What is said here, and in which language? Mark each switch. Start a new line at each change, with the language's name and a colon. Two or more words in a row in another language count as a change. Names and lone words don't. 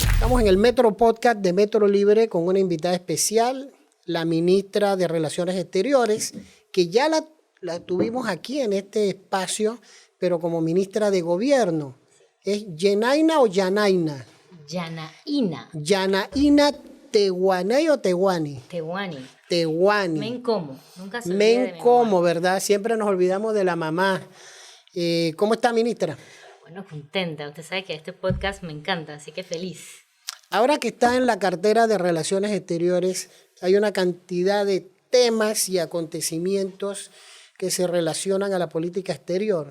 Spanish: Estamos en el Metro Podcast de Metro Libre con una invitada especial, la ministra de Relaciones Exteriores, que ya la tuvimos aquí en este espacio, pero como ministra de Gobierno. ¿Es Yenaina o Yanaina? Yanaína. Yanaína Tehuaney o Tehuani. Tehuani. Tehuani. Mencomo. Nunca se olvida de mi mamá. Mencomo, ¿verdad? Siempre nos olvidamos de la mamá. ¿Cómo está, ministra? Bueno, contenta. Usted sabe que este podcast me encanta, así que feliz. Ahora que está en la cartera de Relaciones Exteriores, hay una cantidad de temas y acontecimientos que se relacionan a la política exterior.